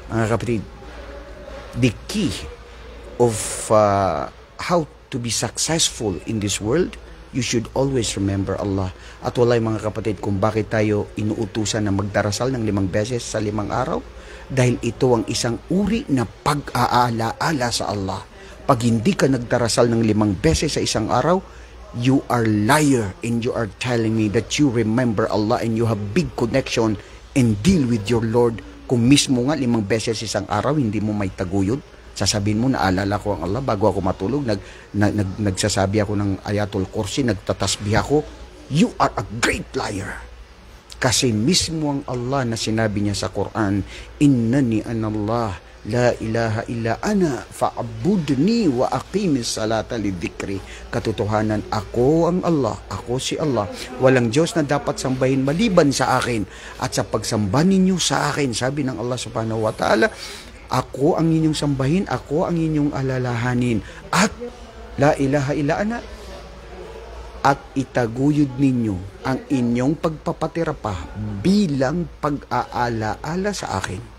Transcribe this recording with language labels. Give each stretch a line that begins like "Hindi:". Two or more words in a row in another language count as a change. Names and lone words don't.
Filipino: Mga kapatid,
English: the key of how to be successful in this world, you should always remember Allah.
Filipino: At walay mga kapatid, kung bakit tayo inuutusan na magdarasal ng 5 beses sa 5 araw, dahil ito ang isang uri na pag-aalaala sa Allah. Pag hindi ka nagdarasal ng 5 beses sa isang araw,
English: you are liar and you are telling me that you remember Allah and you have big connection and deal with your Lord.
Filipino: Kung mismo nga 5 beses isang araw, hindi mo may taguyod, sasabihin mo, naalala ko ang Allah bago ako matulog, nagsasabi ako ng Ayatul Kursi, nagtatasbih ako.
English: You are a great liar.
Filipino: Kasi mismo ang Allah na sinabi niya sa Quran,
Arabic: إنني أنا الله لا إله إلا أنا فاعبدني وأقم الصلاة لذكري.
Filipino: Katotohanan, ako ang Allah, ako si Allah. Walang Diyos na dapat sambahin maliban sa akin. At sa pagsamba ninyo sa akin, sabi ng Allah
Arabic: سبحانه وتعالى,
Filipino: ako ang inyong sambahin, ako ang inyong alalahanin.
Arabic: At لا إله إلا أنا,
Filipino: at itaguyod ninyo ang inyong pagpapatira pa bilang pag-aalaala sa akin.